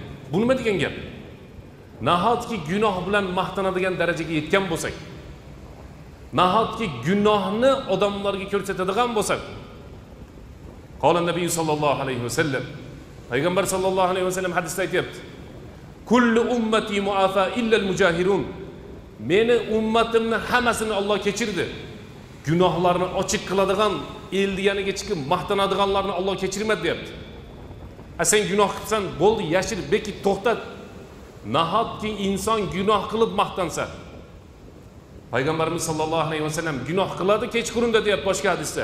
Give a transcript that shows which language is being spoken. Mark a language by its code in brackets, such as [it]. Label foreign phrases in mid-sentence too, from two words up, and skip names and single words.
[uz] Bu nima degan gap? Nahotki gunoh bilan maqtanadigan darajaga yetgan bo'lsak, nahotki gunohni odamlarga ko'rsatadigan bo'lsak. [ar] قال النبي صلى الله عليه وسلم, [uz] payg'ambar [ar] صلى الله عليه وسلم [uz] hadisda aytibdi: [ar] "كل أمتي معافى إلا المجاهرون." [uz] Meni ummatimni hammasini Alloh kechirdi. Gunohlarni ochiq qiladigan, eldi yaniga chiqib maqtanadiganlarni Alloh kechirmadi deyapti. Sen gunoh qilsan, bo'ldi, yashir, beki to'xtat. Nahotki inson gunoh qilib maqtansa, payg'ambarimiz [ar] صلى الله عليه وسلم [uz] gunoh qiladi kechqurunda deyapti boshqa hadisda.